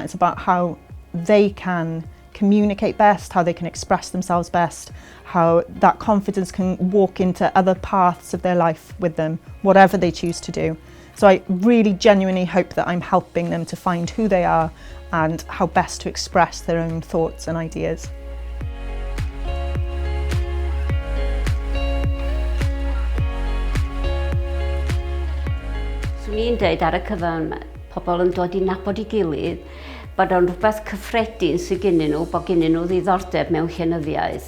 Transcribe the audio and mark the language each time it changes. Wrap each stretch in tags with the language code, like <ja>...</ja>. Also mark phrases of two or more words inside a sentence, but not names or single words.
<en>It's about how they can communicate best, how they can express themselves best, how that confidence can walk into other paths of their life with them, whatever they choose to do. So I really genuinely hope that I'm helping them to find who they are and how best to express their own thoughts and ideas.</en> <cy>Swn i'n dweud ar y cyfan, pobl yn dod i nabod I gilydd, bod o'n rhywbeth cyffredin sydd gennyn nhw, bod gennyn nhw ddiddordeb mewn llenyddiaeth.</cy>